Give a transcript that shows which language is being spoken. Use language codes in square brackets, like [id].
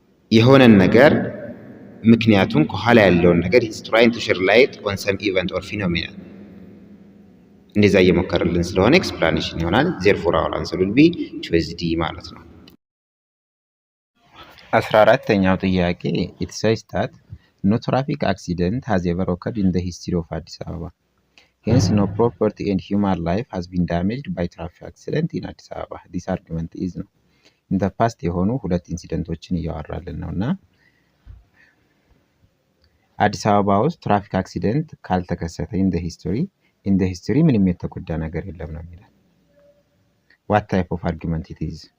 [am] የሆነን ነገር ምክንያቱም ከኋላ ያለውን ነገር [en] ኢዝ ትራይንግ ቱ ሼር ላይት ኦን ሰም ኢቨንት ኦር ፊኖሜና [am] እንደዛ እየሞከረልን ስለሆነ ኤክስፕላኔሽን ይሆናል። [en] ዜርፎር አወር አንሰር ዊል ቢ ቾይስ ዲ [am] ማለት ነው። 14ኛው ጥያቄ [en] it says that no traffic accident has ever occurred in the history of Addis Ababa. Hence, no property and human life has been damaged by traffic accident in Addis Ababa. This argument is [am] ነው [en] in the past [am] የሆኑ ሁለት ኢንሲደንቶችን እያወራልን ነው እና አዲስ አበባ ውስጥ ትራፊክ አክሲደንት ካልተከሰተ [en] in the history [am] ምንም የተጎዳ ነገር የለም ነው የሚለው። [en] What type of argument it is?